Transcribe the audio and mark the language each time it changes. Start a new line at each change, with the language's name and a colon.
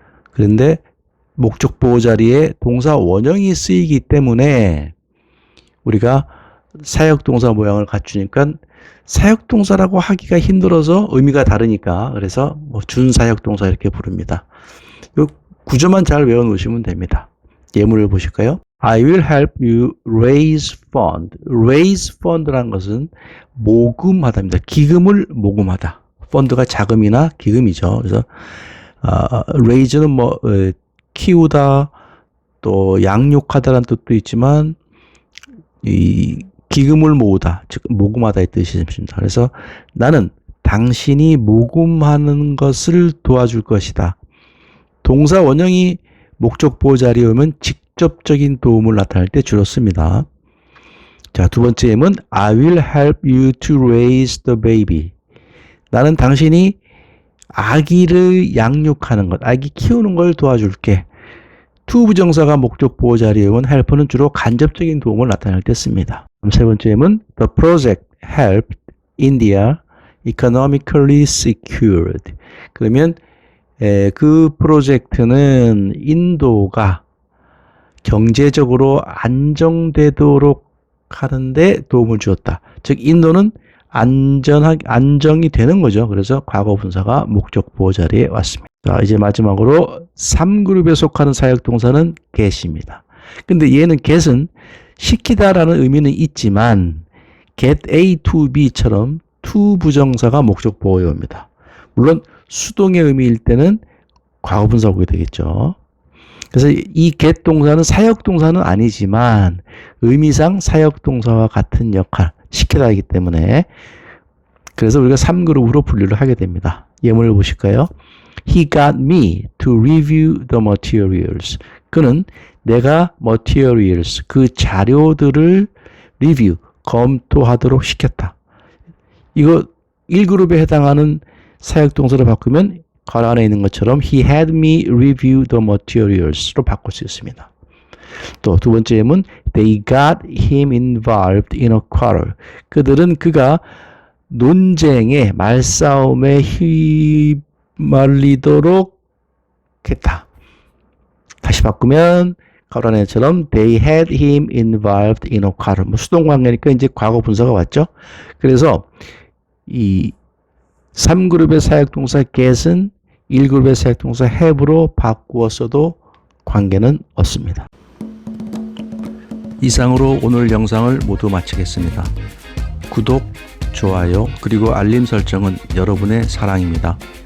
Korean: 그런데 목적 보호 자리에 동사 원형이 쓰이기 때문에 우리가 사역동사 모양을 갖추니까 사역동사라고 하기가 힘들어서 의미가 다르니까 그래서 뭐 준사역동사 이렇게 부릅니다. 이 구조만 잘 외워놓으시면 됩니다. 예문을 보실까요?
English: I will help you raise fund.
Korean: raise fund라는 것은 모금하다입니다. 기금을 모금하다. 펀드가 자금이나 기금이죠. 그래서 raise는 뭐 키우다 또 양육하다라는 뜻도 있지만 이 기금을 모으다, 즉 모금하다의 뜻이 있습니다. 그래서 나는 당신이 모금하는 것을 도와줄 것이다. 동사 원형이 목적 보호 자리에 오면 직접적인 도움을 나타낼 때 주로 씁니다. 자, 두 번째 예문
English: I will help you to raise the baby.
Korean: 나는 당신이 아기를 양육하는 것, 아기 키우는 걸 도와줄게. to 부정사가 목적 보호 자리에 오면 help는 주로 간접적인 도움을 나타낼 때 씁니다. 세 번째 예문
English: The project helped India economically secured.
Korean: 그러면 그 프로젝트는 인도가 경제적으로 안정되도록 하는데 도움을 주었다. 즉 인도는 안정이 되는 거죠. 그래서 과거 분사가 목적 보호 자리에 왔습니다. 자, 이제 마지막으로 3그룹에 속하는 사역동사는 get입니다. 근데 얘는 get은 시키다라는 의미는 있지만 get A to B처럼 to 부정사가 목적 보호에 옵니다. 물론 수동의 의미일 때는 과거 분사가 오게 되겠죠. 그래서 이 get 동사는 사역동사는 아니지만 의미상 사역동사와 같은 역할, 시키다이기 때문에 그래서 우리가 3그룹으로 분류를 하게 됩니다. 예문을 보실까요?
English: He got me to review the materials.
Korean: 그는 내가 materials, 그 자료들을 review, 검토하도록 시켰다. 이거 1그룹에 해당하는 사역동사를 바꾸면 괄호 안에 있는 것처럼
English: He had me review the materials
Korean: 로 바꿀 수 있습니다. 또 두 번째 예문
English: They got him involved in a quarrel.
Korean: 그들은 그가 논쟁에 말싸움에 휘말리도록 했다. 다시 바꾸면 괄호 안에처럼
English: They had him involved in a quarrel.
Korean: 뭐 수동관계니까 이제 과거 분사가 왔죠. 그래서 이 3그룹의 사역동사 get은 1그룹의 사역동사 have로 바꾸었어도 관계는 없습니다. 이상으로 오늘 영상을 모두 마치겠습니다. 구독, 좋아요, 그리고 알림 설정은 여러분의 사랑입니다.